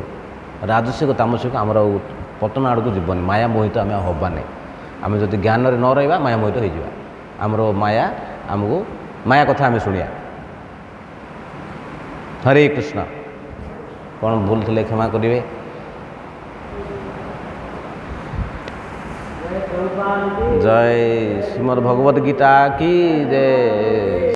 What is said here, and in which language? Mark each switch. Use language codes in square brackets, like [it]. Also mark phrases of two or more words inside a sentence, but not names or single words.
[or] ରାଜସିକ ତାମସିକ ଆମର ପତନ ଆଡ଼କୁ ଯିବନି, ମାୟା ମୋହିତ ଆମେ ଆଉ ହେବାନି। ଆମେ ଯଦି ଜ୍ଞାନରେ ନ ରହିବା, ମାୟା ମୋହିତ ହେଇଯିବା। ଆମର ମାୟା କଥା ଆମେ ଶୁଣିବା। ହରେ କୃଷ୍ଣ। କ'ଣ ଭୁଲ ଥିଲେ କ୍ଷମା କରିବେ। [hi] जय प्रभुपाद की जय श्रीमद् भगवद गीता की जय।